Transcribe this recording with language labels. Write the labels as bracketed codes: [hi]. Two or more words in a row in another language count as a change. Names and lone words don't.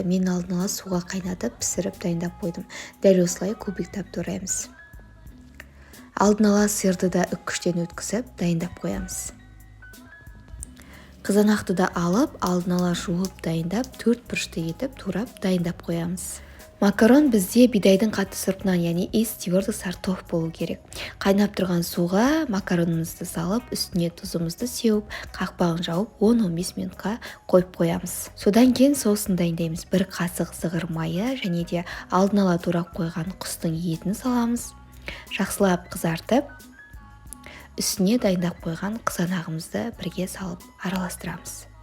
[kk] Мен алдын ала суға қайнатып, пісіріп дайындап қойдым. Дәл осылай кубиктап тураймыз. Алдын ала сиырды да үккіштен өткізіп дайындап қоямыз. Қызанақты да алып, алдын ала жуып дайындап, 4 бұрышты етіп турап дайындап қоямыз. Макарон бізде бидайдың қатты сұрпынан, яғни [ru] из твердых сортов [kk] болу керек. Қайнап тұрған суға макаронымызды салып, үстіне тұзымызды сеуіп, қақпағын жауып, 10-15 минутқа қойып қоямыз. Содан кейін соусын дайындаймыз. 1 қасық зығыр майы және де алдын ала турап қойған құстың етін саламыз. Жақсылап қызартып, үстіне дайындап қойған қызанағымызды бірге салып араластырамыз.